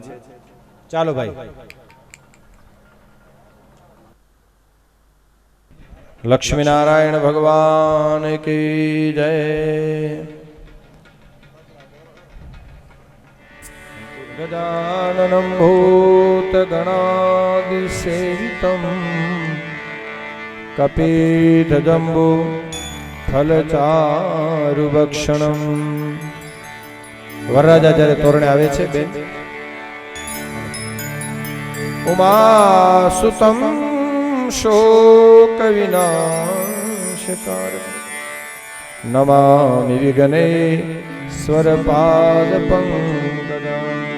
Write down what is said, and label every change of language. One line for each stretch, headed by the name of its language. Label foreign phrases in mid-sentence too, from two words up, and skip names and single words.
Gujarati: ચાલો ભાઈ. લક્ષ્મી નારાયણ ભગવાન
Hindi: की जय.
Sanskrit: ગજાનનમ ભૂત भूतगणादिसेवितं कपीतजम्बो फलचारुभक्षणम्।
Gujarati: વરરાજા જ્યારે તોરણે આવે છે બેન,
Sanskrit: ઉમાસુતમ શોક વિનાશકાર નમામિ વિઘ્ને સ્વરપાદ પંકજમ।